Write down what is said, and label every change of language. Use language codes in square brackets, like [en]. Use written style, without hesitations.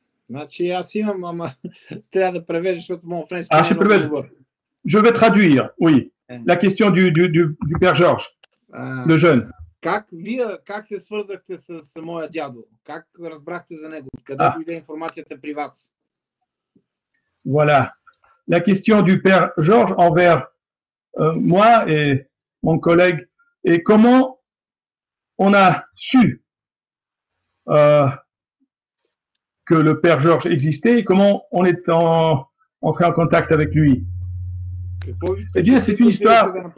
[bg] Значи аз имам, ама трябва да превежда, защото mon френски не е много добър. [fr] Je vais traduire, oui, la question du Père Georges, le jeune. [bg] Как се свързахте с моя дядо? Как разбрахте за него? Къде дойде информацията при вас? [fr] Voilà. La question du Père Georges envers moi et mon collègue, et comment on a su que le Père Georges existait et comment on est entré en contact avec lui. Eh bien, c'est une histoire.